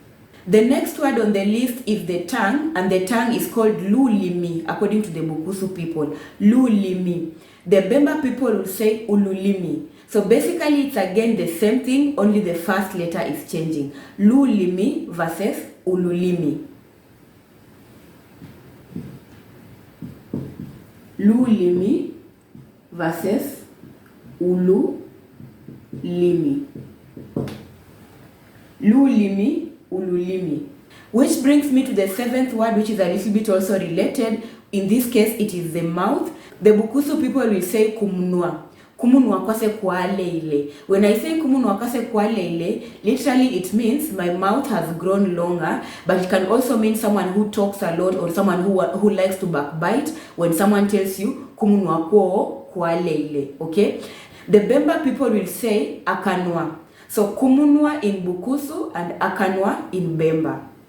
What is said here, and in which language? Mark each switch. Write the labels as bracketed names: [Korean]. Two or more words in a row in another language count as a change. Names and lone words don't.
[English] The next word on the list is the tongue, and the tongue is called lulimi, according to the Bukusu people. Lulimi. The Bemba people will say ululimi. So basically it's again the same thing, only the first letter is changing. Lulimi versus ululimi. Lulimi versus ululimi. Lulimi, ululimi. Which brings me to the 7th word, which is a little bit also related. In this case, it is the mouth. The Bukusu people will say kumunua. [Luyia] Kumunua kwase kwale ile. [English] When I say [Luyia] kumunua kwase kwale ile, [English] literally it means my mouth has grown longer, but it can also mean someone who talks a lot or someone who likes to backbite when someone tells you [Luyia] kumunua kwale ile. [English] Okay? The Bemba people will say akanwa. So kumunua in Bukusu and akanwa in Bemba.